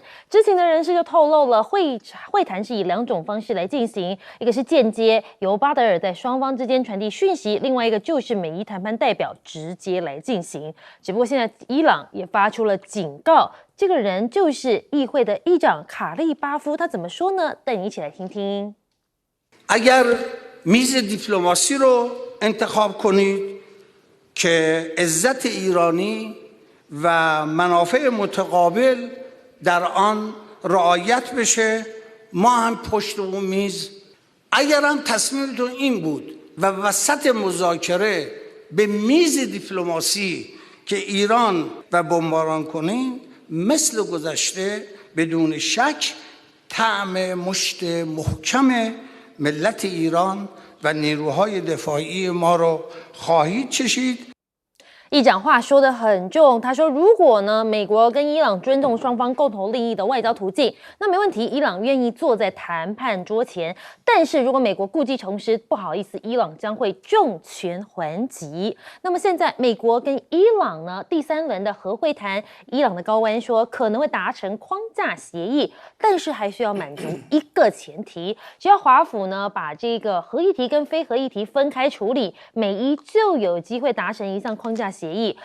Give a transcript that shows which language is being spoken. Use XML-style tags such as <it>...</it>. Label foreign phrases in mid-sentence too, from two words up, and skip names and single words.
<zh>知情的人士就透露了会谈是以2种方式来进行，一个是间接，由巴德尔在双方之间传递讯息，另外一个就是美伊谈判代表直接来进行。只不过现在伊朗也发出了警告，这个人就是议会的议长卡利巴夫，他怎么说呢？带你一起来听听。</zh> <fa>اگر میز دیپلماسی رو انتخاب کنید که عزت ایرانی و منافع متقابل در آن رعایت بشه ما هم پشت اون میز اگر هم تصمیمتون این بود و وسط مذاکره به میز دیپلماسی که ایران و بمباران کنین مثل گذشته بدون شک طعم مشت محکم ملت ایران و نیروهای دفاعی ما رو خواهید چشید.</fa> <zh>议长话说得很重，他说如果呢美国跟伊朗尊重双方共同利益的外交途径，那没问题，伊朗愿意坐在谈判桌前。但是如果美国故技重施，不好意思，伊朗将会重拳还击。那么现在美国跟伊朗呢第3轮的核会谈，伊朗的高官说可能会达成框架协议，但是还需要满足一个前提，只要华府呢把这个核议题跟非核议题分开处理，美伊就有机会达成一项框架协议。</zh>